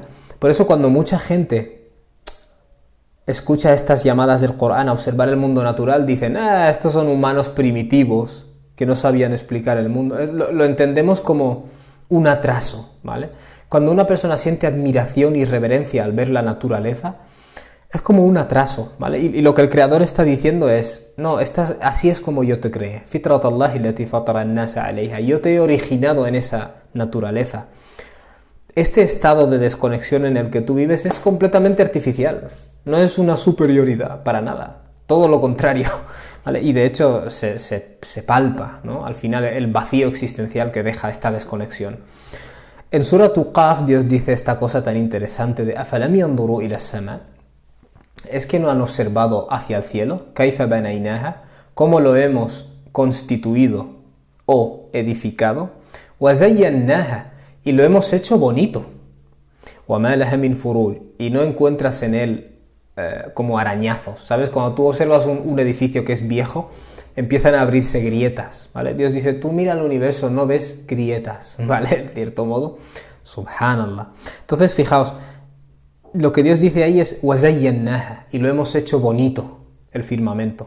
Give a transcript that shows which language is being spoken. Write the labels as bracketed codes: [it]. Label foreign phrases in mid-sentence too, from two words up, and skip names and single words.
[es] Por eso cuando mucha gente escucha estas llamadas del Corán a observar el mundo natural, dicen, estos son humanos primitivos que no sabían explicar el mundo. Lo entendemos como un atraso, ¿vale? Cuando una persona siente admiración y reverencia al ver la naturaleza, es como un atraso, ¿vale? Y lo que el Creador está diciendo es, no, así es como yo te creé. [ar] فطرة الله التي فطر الناس عليها. [es] Yo te he originado en esa naturaleza. Este estado de desconexión en el que tú vives es completamente artificial. No es una superioridad, para nada. Todo lo contrario, ¿vale? Y de hecho se palpa, ¿no? Al final el vacío existencial que deja esta desconexión. En Surah Qaf Dios dice esta cosa tan interesante de [ar] أَفَلَمْ يَنْظُرُوا إِلَى السَّمَاءِ. [es] ¿Es que no han observado hacia el cielo? [ar] كَيْفَ بَنَيْنَاهَا. [es] ¿Cómo lo hemos constituido o edificado? وَزَيَّنَّاهَا. Y lo hemos hecho bonito. [ar] وَمَا لَهَا مِنْ فُرُوجٍ. [es] Y no encuentras en él como arañazos, ¿sabes? Cuando tú observas un edificio que es viejo, empiezan a abrirse grietas, ¿vale? Dios dice, tú mira el universo, no ves grietas, ¿vale? En cierto modo, subhanallah. Entonces, fijaos, lo que Dios dice ahí es وَزَيَّنَّاهَا, y lo hemos hecho bonito, el firmamento.